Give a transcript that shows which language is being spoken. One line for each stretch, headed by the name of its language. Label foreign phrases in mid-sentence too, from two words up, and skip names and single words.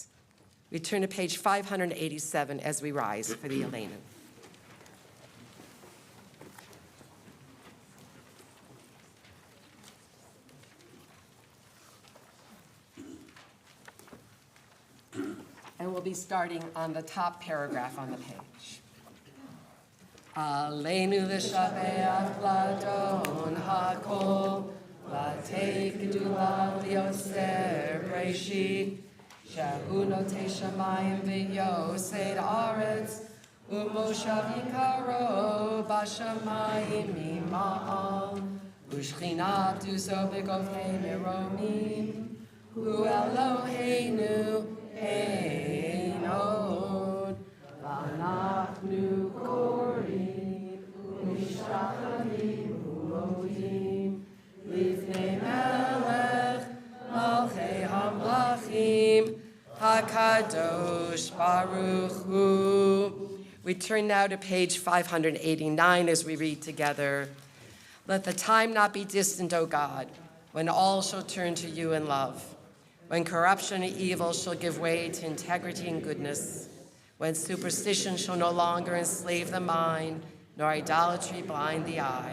English: We turn to page 587 as we rise for the Aleinu. And we'll be starting on the top paragraph on the page.
Hebrew: עלינו לשבח לאדון הכל, לתת גדולה ליוצר בראשית, שהוא נוטה שמים ויוסד ארץ, ומושב יקרו בשמים ממעל, ושכינתו עזו בגבהי מרומים, ואלהינו einod, ואנחנו כורעים, ומשתחוים ומודים, לפני מלך מלכי המלכים, הקדוש ברוך הוא.
English: We turn now to page 589 as we read together. Let the time not be distant, O God, when all shall turn to you in love, when corruption and evil shall give way to integrity and goodness, when superstition shall no longer enslave the mind, nor idolatry blind the eye.